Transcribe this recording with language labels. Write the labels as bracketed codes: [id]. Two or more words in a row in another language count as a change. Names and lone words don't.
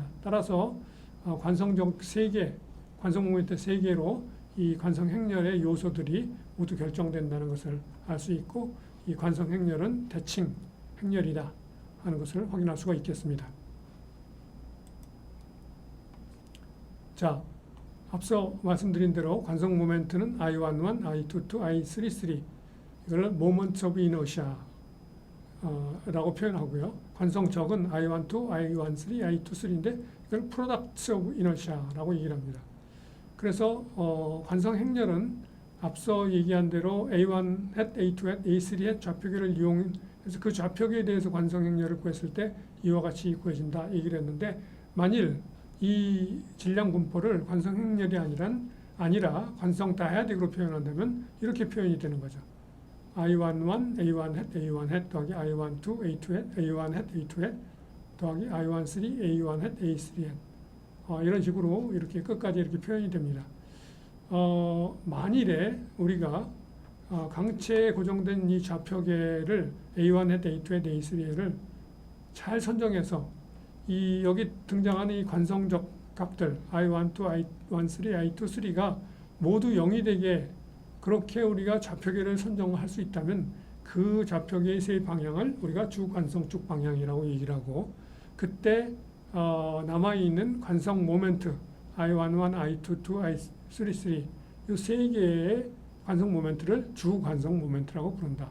[ko] 따라서 관성적 세 개, 관성 모멘트 세 개로 이 관성 행렬의 요소들이 모두 결정된다는 것을 알 수 있고 이 관성 행렬은 대칭 행렬이다 하는 것을 확인할 수가 있겠습니다. 자, 앞서 말씀드린 대로 관성 모멘트는 I11, I22, I33 이걸 [en] moments of inertia [ko] 라고 표현하고요. 관성적은 I12, I13, I23인데 이걸 [en] products of inertia [ko] 라고 얘기를 합니다. 그래서 관성 행렬은 앞서 얘기한 대로 A1 hat, A2 hat, A3 hat 좌표계를 이용해서 그 좌표계에 대해서 관성 행렬을 구했을 때 이와 같이 구해진다 얘기를 했는데 만일 이 질량 분포를 관성 행렬이 아니라 관성 다이아딕으로 표현한다면 이렇게 표현이 되는 거죠. I11, A1 hat, A1 hat 더하기 I12, A2 hat, A1 hat, A2 hat 더하기 I13, A1 hat, A3 hat 이런 식으로 이렇게 끝까지 이렇게 표현이 됩니다. 만일에 우리가 강체에 고정된 이 좌표계를 A1 hat, A2 hat, A3 hat을 잘 선정해서 이 여기 등장하는 이 관성적 값들 I12, I13, I23가 모두 0이 되게 그렇게 우리가 좌표계를 선정할 수 있다면 그 좌표계의 세 방향을 우리가 주관성축 방향이라고 얘기를 하고 그때 남아있는 관성 모멘트 I11, I22, I33 이 세 개의 관성 모멘트를 주관성 모멘트라고 부른다.